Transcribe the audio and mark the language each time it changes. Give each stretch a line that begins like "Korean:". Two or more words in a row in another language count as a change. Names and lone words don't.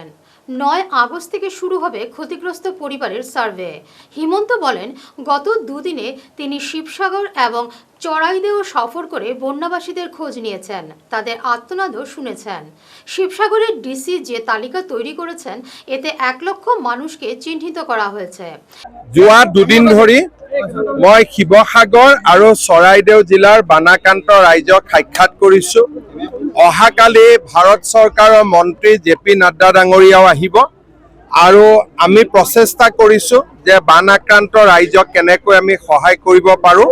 Bangla: 9 আগস্ট থেকে শুরু হবে ক্ষতিগ্রস্ত পরিবারের সার্ভে। হিমন্ত বলেন, গত দুদিনে তিনি শিবসাগর এবং চড়াইদেহ সফর করে বন্যাবাসীদের খোঁজ নিয়েছেন, তাদের আর্তনাদও শুনেছেন। শিবসাগরের ডিসি যে তালিকা তৈরি করেছেন এতে 1 লক্ষ মানুষকে চিহ্নিত করা হয়েছে।
Assamese: যোৱা দুদিন ধৰি মই শিৱসাগৰ আৰু চৰাইদেউ জিলাৰ বানাক্ৰান্ত ৰাইজক সাক্ষাৎ কৰিছোঁ। অহাকালি ভাৰত চৰকাৰৰ মন্ত্ৰী জেপি নাড্ডা ডাঙৰীয়াও আহিব আৰু আমি প্ৰচেষ্টা কৰিছোঁ যে বান আক্ৰান্ত ৰাইজক কেনেকৈ আমি সহায় কৰিব পাৰোঁ।